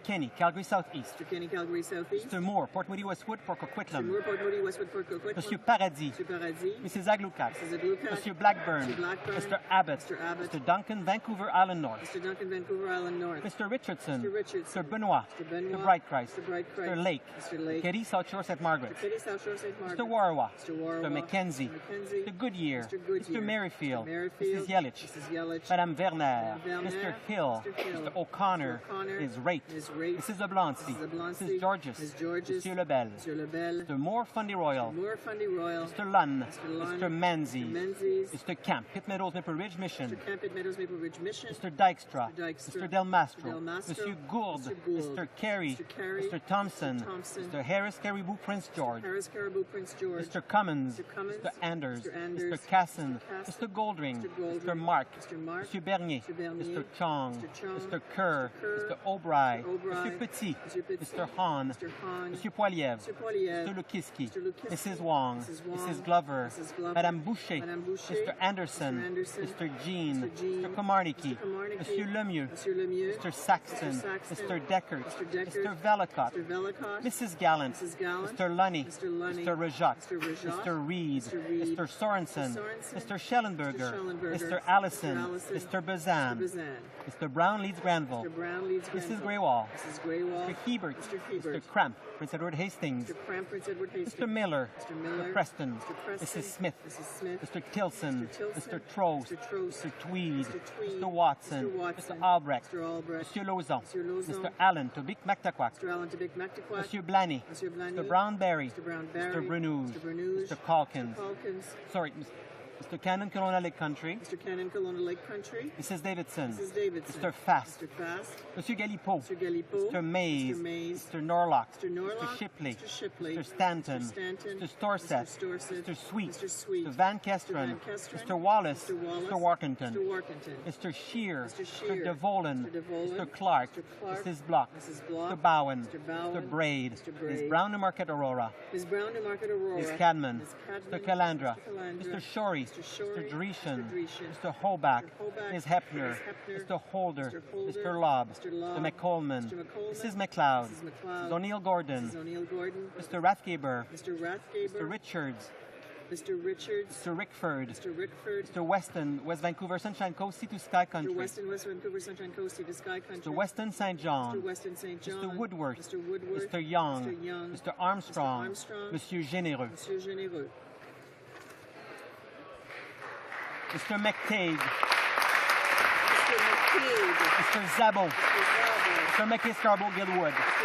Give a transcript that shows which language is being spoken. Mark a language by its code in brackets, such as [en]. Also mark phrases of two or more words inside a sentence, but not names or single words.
[en] Kenny, Calgary Southeast, Mr. Moore, Port Moody Westwood, Port Coquitlam, Mr. Paradis, Mrs. Aglukat, Mr. Blackburn, Mr. Abbott, Mr. Duncan, Vancouver Vancouver Island North. Mr. Duncan, Vancouver Island North. Mr. Richardson. Mr. Richardson. Mr. Benoit. Mr. Benoit. Mr. Brightchrist. Mr. Brightchrist. Mr. Lake. Mr. Lake. Kitty, South Shore, St. Margaret. Kitty, South Shore, St. Margaret. Mr. Warwa. Mr. Warwa. Mr. Mackenzie. Mr. Mr. Goodyear. Mr. Goodyear. Mr. Merrifield. Mr. Merrifield. Mrs. Yelich. Mrs. Yelich. Madame Werner. Madame Werner. Mr. Hill. Mr. Hill. Mr. O'Connor. Mr. O'Connor. Ms. Raitt. Ms. Raitt. Mrs. Ablancy. Mrs. Ablancy. Mrs. Georges. Ms. Georges. Monsieur Lebel. Monsieur Lebel. Mr. Moore Fundy Royal. Mr. Moore Fundy Royal. Mr. Lunn. Mr. Lunn. Mr. Menzies. Mr. Menzies. Mr. Camp, Pitt Meadows, Maple Ridge Mission. Mr. Camp, Pitt Meadows, Maple Ridge Mission. Mr. Dykstra. Mr. Dykstra. Mr. Del Mastro. Mr. Del Mastro. Monsieur Gould. Mr. Gould. Mr. Carey. Mr. Carey. Mr. Thompson. Mr. Thompson. Mr. Harris Caribou Prince George. Harris Caribou Prince George. Mr. Cummins. Mr. Cummins. Mr. Anders. Mr. Anders. Mr. Casson. Mr. Casson. Mr. Goldring. Mr. Goldring. Mr. Mark. Mr. Mark. Mr. Bernier. Mr. Bernier. Mr. Chong. Mr. Chong. Mr. Kerr. Mr. Kerr. Mr. O'Bry. Mr. O'Bry. Monsieur Petit. Monsieur Petit. Mr. Hahn. Mr. Hahn. Monsieur Poiliev. Mr. Poiliev. Mr. Lukiski. Mr. Lukiski. Mrs. Wong. Mrs. Wong. Mrs. Glover. Mrs. Glover. Madame Boucher. Madame Boucher. Mr. Anderson. Mr. Anderson. Mr. Jean. Mr. Jean. Mr. Komarnicki. Mr. Komarnicki. Monsieur Lemieux. Monsieur Lemieux. Mr. Saxton. Mr. Saxton. Mr. Deckert. Mr. Deckert. Mr. Velicott. Mr. Velicott. Mrs. Gallant. Mrs. Gallant. Mr. Lunny. Mr. Lunny. Mr. Rajat. Mr. Rajat. Mr. Reed. Mr. Reed. Mr. Sorensen. Mr. Sorensen. Mr. Schellenberger. Mr. Schellenberger. Mr. Allison. Mr. Allison. Mr. Bazan. Mr. Bazan. Mr. Brown leads Granville. Mr. Brown leads Mrs. Granville. Greywall. Mrs. Greywall. Mr. Hebert. Mr. Hebert. Mr. Cramp. Prince Edward Hastings. Mr. Cramp, Prince Edward Hastings. Mr. Miller. Mr. Miller. Mr. Preston. Mr. Preston. Mrs. Smith. Mrs. Smith. Mr. Tilson. Mr. Tilson. Mr. Trost. Mr. Trost. Mr. Tweed. Mr. Tweed. Mr. Watson. Mr. Watson. Mr. Albrecht. Mr. Albrecht. Monsieur Lauzon. Mr. Lauzon. Mr. Allen. Tobic Mactaquac. Mr. Allen Tobic Mactaquac. Monsieur Blanny. Monsieur Blanny. Mr. Brownberry. Mr. Brownberry. Mr. Brenouge. Mr. Brenouge. Mr. Calkins. Mr. Calkins. Sorry, Mr. Cannon, Kelowna Lake Country. Mr. Cannon, Kelowna Lake Country. Mrs. Davidson. Mrs. Davidson. Mr. Fast. Mr. Fast. Monsieur Galipeau. Mr. Galipeau. Mr. Mays. Mr. Mays. Mr. Norlock. Mr. Norlock. Mr. Shipley. Mr. Shipley. Mr. Stanton. Mr. Stanton. Mr. Storsett. Mr. Storsett. Mr. Sweet. Mr. Sweet. Mr. Van Kesteren. Mr. Van Kesteren. Mr. Wallace. Mr. Wallace. Mr. Warkington. Mr. Warkington. Mr. Shear. Mr. Shear. Mr. DeVolen. Mr. DeVolen. Mr. Clark. Mr. Clark. Mrs. Block. Mrs. Block. Mr. Bowen. Mr. Bowen. Mr. Braid. Mr. Braid. Ms. Brown, Newmarket, Aurora. Ms. Brown, Newmarket, Aurora. Ms. Cadman. Ms. Cadman. Mr. Calandra. Mr. Calandra. Mr. Shorey. Mr. Shorey. Mr. Dreeshen. Mr. Dreeshen. Mr. Holbach. Mr. Holbach. Ms. Hepner. Ms. Hepner. Mr. Holder. Mr. Holder. Mr. Lobb. Mr. Lobb. Mr. McColeman. Mr. McColeman. Mrs. McLeod. Mrs. McLeod. Mrs. O'Neill Gordon. Mrs. O'Neill Gordon. Mr. Rathgaber. Mr. Rathgaber. Mr. Richards. Mr. Richards. Mr. Rickford. Mr. Rickford. Mr. Weston, West Vancouver, Sunshine Coast, Sea to Sky Country. Mr. Weston, West Vancouver, Sunshine Coast, Sea to Sky Country. Mr. Weston St. John. Mr. Weston St. John. Mr. Woodworth. Mr. Woodworth. Mr. Young. Mr. Young. Mr. Armstrong. Mr. Armstrong. Monsieur Généreux. Monsieur Généreux. Mr. McTague. Mr. McTague. Mr. Zabo. Mr. Zabo. Mr. McKay Scarborough Gilwood. Mr.